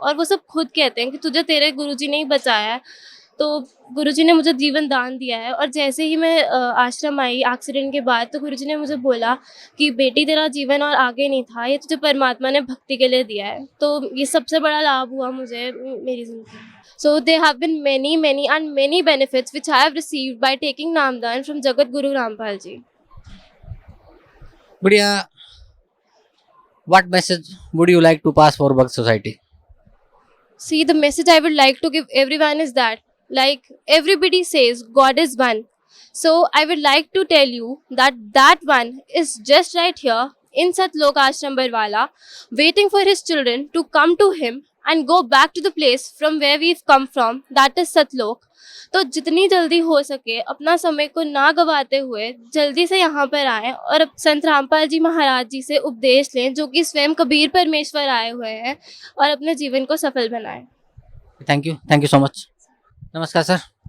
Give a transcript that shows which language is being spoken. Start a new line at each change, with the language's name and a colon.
Hindi: और वो सब खुद कहते हैं कि तुझे तेरे गुरुजी ने ही बचाया है। तो गुरुजी ने मुझे जीवन दान दिया है। और जैसे ही मैं आश्रम आई एक्सीडेंट के बाद, तो गुरुजी ने मुझे बोला कि बेटी तेरा जीवन और आगे नहीं था, ये तुझे परमात्मा ने भक्ति के लिए दिया है। तो ये सबसे बड़ा लाभ हुआ मुझे मेरी ज़िंदगी।
English: So there have been many benefits which I have received by taking Namdan from Jagat Guru Rampal ji. Gudiya, what message would you like to pass for Bhakt society? See, the message I would like to give everyone is that, like everybody says, God is one. So I would like to tell you that that one is just right here in Satlok Ashram Barwala, waiting for his children to come to him and go back to the place from where we've come from, that is Satlok.
Hindi: तो जितनी जल्दी हो सके अपना समय को ना गवाते हुए जल्दी से यहाँ पर आएं और अब संत रामपाल जी महाराज जी से उपदेश लें, जो कि स्वयं कबीर परमेश्वर आए हुए हैं, और अपने जीवन को सफल बनाएं।
English: Thank you so much.
Hindi: नमस्कार सर।